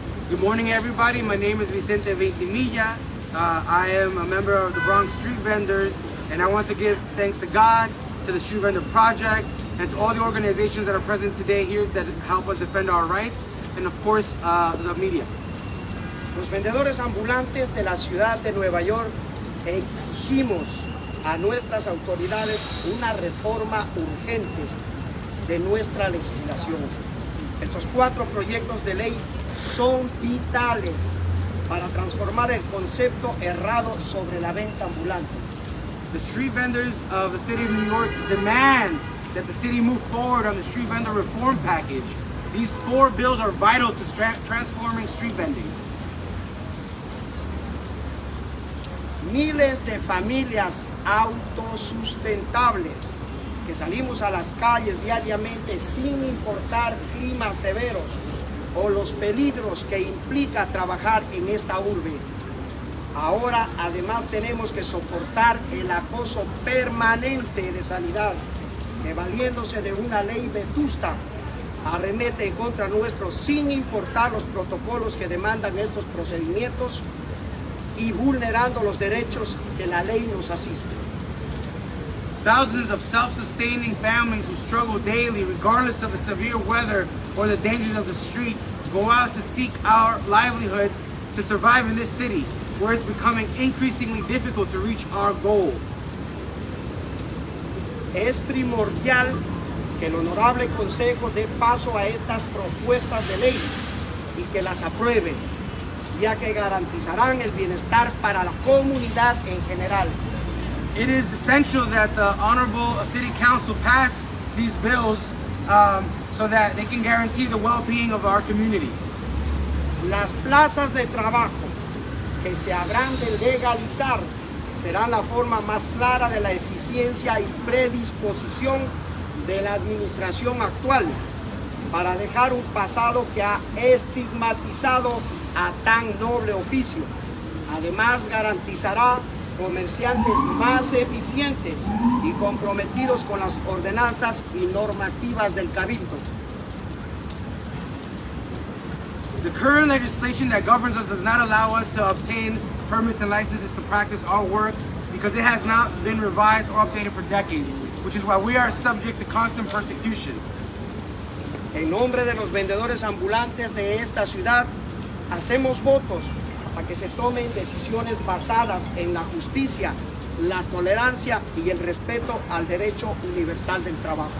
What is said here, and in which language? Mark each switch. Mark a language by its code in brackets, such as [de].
[en] Good morning, everybody. My name is Vicente Ventimilla. I am a member of the Bronx Street Vendors, and I want to give thanks to God, to the Street Vendor Project, and to all the organizations that are present today here that help us defend our rights, and of course, the media. [es] Los vendedores ambulantes de la ciudad de Nueva York exigimos a nuestras autoridades una reforma urgente de nuestra legislación. Estos 4 proyectos de ley son vitales para transformar el concepto errado sobre la venta ambulante. [en] The street vendors of the city of New York demand that the city move forward on the street vendor reform package. These 4 bills are vital to transforming street vending. [es] Miles de familias autosustentables que salimos a las calles diariamente sin importar climas severos o los peligros que implica trabajar en esta urbe. Ahora además tenemos que soportar el acoso permanente de sanidad que, valiéndose de una ley vetusta, arremete en contra nuestro sin importar los protocolos que demandan estos procedimientos y vulnerando los derechos que la ley nos asiste. [en] Thousands of self-sustaining families who struggle daily, regardless of the severe weather or the dangers of the street, go out to seek our livelihood to survive in this city, where it's becoming increasingly difficult to reach our goal. [es] Es primordial que el Honorable Consejo dé paso a estas propuestas de ley y que las apruebe, ya que garantizarán el bienestar para la comunidad en general. [en] It is essential that the Honorable City Council pass these bills so that they can guarantee the well-being of our community. [es] Las plazas de trabajo que se habrán de legalizar serán la forma más clara de la eficiencia y predisposición de la administración actual para dejar un pasado que ha estigmatizado a tan noble oficio. Además, garantizará comerciantes más eficientes y comprometidos con las ordenanzas y normativas del Cabildo. [en] The current legislation that governs us does not allow us to obtain permits and licenses to practice our work because it has not been revised or updated for decades, which is why we are subject to constant persecution. [es] En nombre de los vendedores ambulantes de esta ciudad, hacemos votos para que se tomen decisiones basadas en la justicia, la tolerancia y el respeto al derecho universal del trabajo.